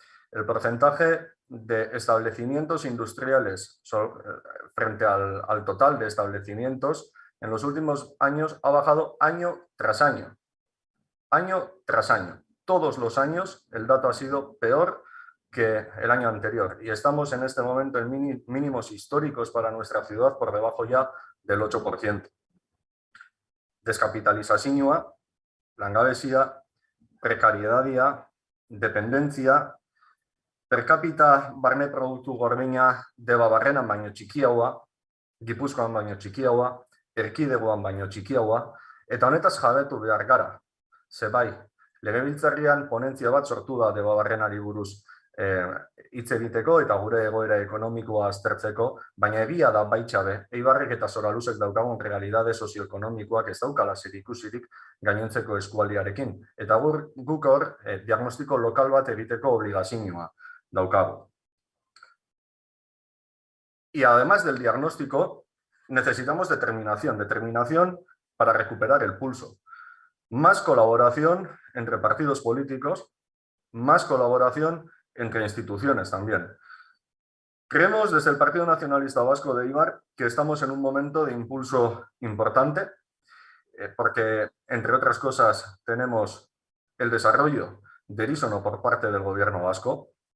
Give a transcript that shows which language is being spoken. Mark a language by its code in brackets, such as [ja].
[es] El porcentaje de establecimientos industriales frente al total de establecimientos en los últimos años ha bajado año tras año. Año tras año. Todos los años el dato ha sido peor que el año anterior y estamos en este momento en mínimos históricos para nuestra ciudad, por debajo ya del 8%. [eu] Deskapitalizazioa, langabezia, prekariedadia, dependentzia, per capita barne produktu gordina Debabarrenan baino txikiagoa, Gipuzkoan baino txikiagoa, Erkidegoan baino txikiagoa, eta honetaz jabetu behar gara. Ze bai, legebiltzarrean ponentzia bat sortu da Debabarrenari buruz hitz egiteko eta gure egoera ekonomikoa aztertzeko, baina egia da baitxabe, Eibarrek eta Soraluzek daukagun realidade sozioekonomikoak ez daukala zerikusirik gainontzeko eskualdiarekin. Eta guk hor diagnostiko lokal bat egiteko obligazioa daukagu. [es] Y además del diagnóstico, necesitamos determinación para recuperar el pulso. Más colaboración entre partidos políticos, más colaboración entre instituciones también. Creemos desde el Partido Nacionalista Vasco de Eibar que estamos en un momento de impulso importante, porque, entre otras cosas, tenemos el desarrollo de Erisono por parte del Gobierno vasco.